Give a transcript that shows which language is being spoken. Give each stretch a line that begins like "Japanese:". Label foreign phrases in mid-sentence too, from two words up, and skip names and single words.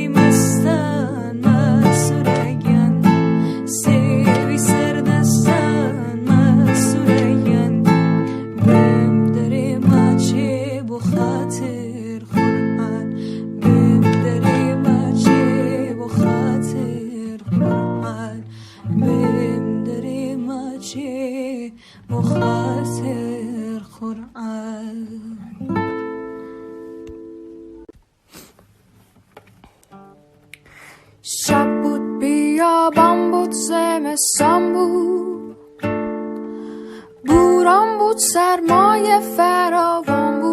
Central Kurdish: مەستان مەسوورەیان سێوی سەردەستان مەسوورەیان بێم دەرێ ماچێ بۆ خاتر قوربان بێم دەرێ ماچێ بۆ خاتر قوربان بێم دەرێ ماچێ بۆ خاتر قوربان
Persian: شب بود بیابان بود زمستان بود بوران بود سرمایه فراوان